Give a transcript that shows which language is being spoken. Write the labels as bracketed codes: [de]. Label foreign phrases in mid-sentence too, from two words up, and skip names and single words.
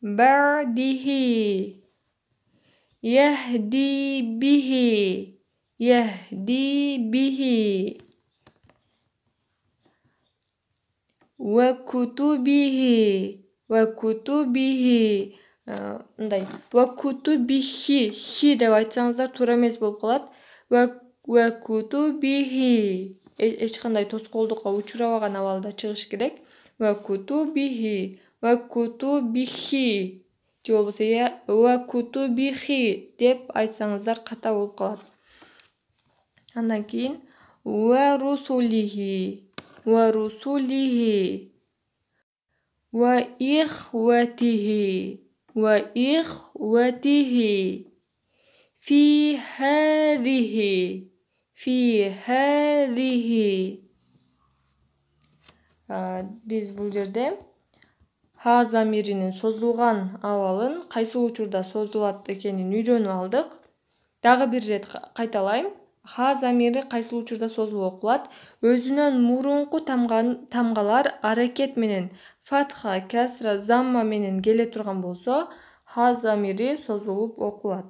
[ar] يهدي به. وكتبه. Мындай. وكتبه. [ky] Хи деп айтсаңыздар туура эмес болуп калат. [ar] و وكتبه. [ky] Эч кандай тоскоолдукка учурабаган абалда чыгыш керек. [ar] وكتبه. وكتبه. [ky] Же болбосо [ar] وكتبه [ky] деп айтсаңыздар ката болуп калат. Андан кийин [ar] ورسله. ورسله. وإخوته. وإخوته. في هذه في هذه [ky] биз бул жерде ха замиринин созулган абалын кайсыл учурда созулат экенин үйрөнүп алдык. Дагы бир ирет кайталайм. Ха замири кайсыл учурда созулуп окулат? Өзүнөн мурунку тамгалар аракет менен фатха, касра, замма менен келе турган болсо, ха замири созулуп окулат.